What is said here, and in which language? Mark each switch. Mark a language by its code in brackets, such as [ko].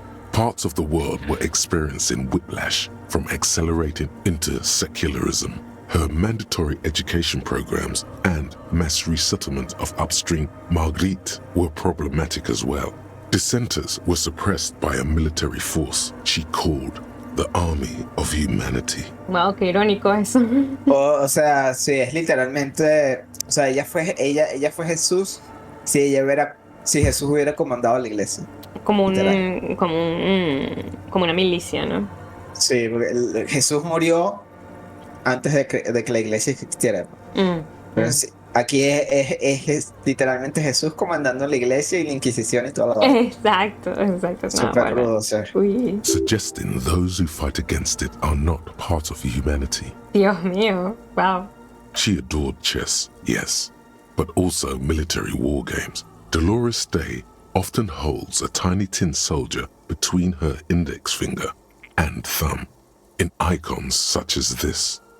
[en] Parts of the world were experiencing whiplash from accelerating into secularism. Her mandatory education programs and mass resettlement of upstream Marguerite were problematic as well. Dissenters were suppressed by a military force she called the Army of Humanity. [es] Wow, qué irónico eso. O sea, sí, es literalmente, o sea, ella fue Jesús si Jesús hubiera comandado la iglesia. Como una milicia, ¿no? Sí, porque Jesús murió antes de que la iglesia existiera. Pero sí, aquí es literalmente Jesús comandando la iglesia y la Inquisición y todo lo demás. Exacto. Súper rudo, o sea. Uy, [en] Suggesting those who fight against it are not part of humanity. [es] Dios mío, [en] wow. She adored chess, yes, but also military war games. Dolores Day often holds a tiny tin soldier between her index finger and thumb in icons such as this.